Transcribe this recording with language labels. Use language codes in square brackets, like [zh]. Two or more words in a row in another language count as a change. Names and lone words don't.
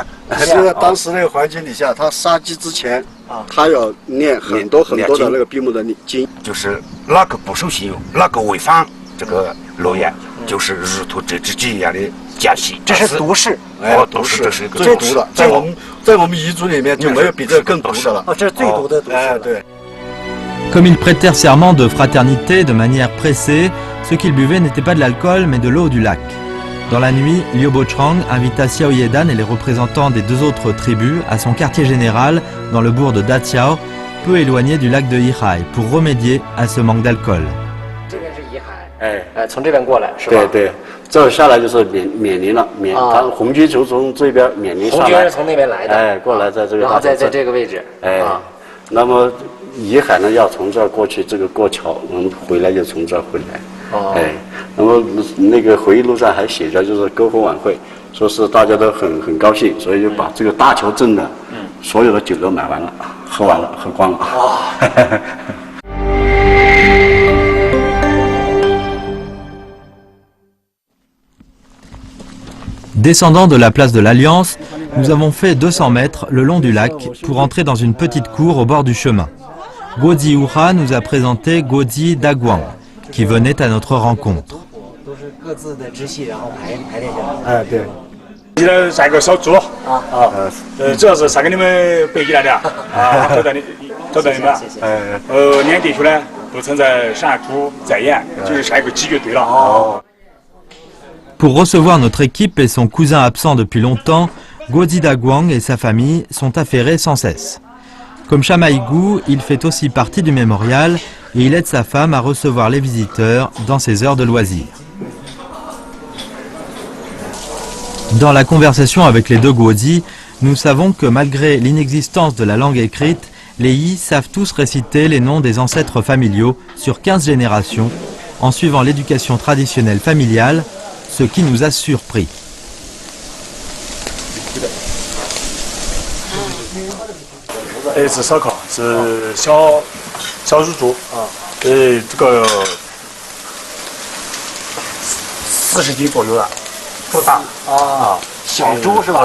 [zh] 就在当时那个环境底下，他杀鸡之前，他要念很多的那个闭目的经，就是哪个不守信用，哪个违反这个诺言，就是如同这只鸡一样的夹息。这是毒誓，毒誓，这是一个最毒的，在我们彝族里面就没有比这个更毒的了。这是最毒的毒誓。对。 [fr] Comme ils prêtèrent serment de fraternité de manière pressée, ce qu'ils buvaient n'était pas de l'alcool mais de l'eau du lac. Dans la nuit, Liu Bochang invita Xiao Yedan et les représentants des deux autres tribus à son quartier général dans le bourg de Datiao, peu éloigné du lac de Yihai, pour remédier à ce manque d'alcool. [zh] 从这边过来是吧？对，这下来就是缅宁了，他红军就从这边缅宁上来。红军是从那边来的，过来在这个，然后在这个位置，那么怡海呢要从这儿过去，这个过桥，我们回来就从这儿回来。那么那个回忆录上还写着，就是篝火晚会，说是大家都很高兴，所以就把这个大桥镇的所有的酒都买完了，喝完了，喝光了。 [fr] Descendant de la place de l'Alliance, nous avons fait 200 mètres le long du lac pour entrer dans une petite cour au bord du chemin. Guozi Ura nous a présenté Guozi Daguang, qui venait à notre rencontre. [zh] 对。现在杀个小猪主要是杀给你们北极来的招待你们。两地区呢都曾在杀猪在演，就是杀一个鸡就对了。 [fr] Pour recevoir notre équipe et son cousin absent depuis longtemps, Guozi Daguang et sa famille sont affairés sans cesse. Comme Chamaïgou, il fait aussi partie du mémorial et il aide sa femme à recevoir les visiteurs dans ses heures de loisirs. Dans la conversation avec les deux Guozi, nous savons que malgré l'inexistence de la langue écrite, les Yi savent tous réciter les noms des ancêtres familiaux sur 15 générations en suivant l'éducation traditionnelle familiale, ce qui nous a surpris. [zh] 是烧烤，是小乳猪，这个40斤左右的，不大小猪是吧？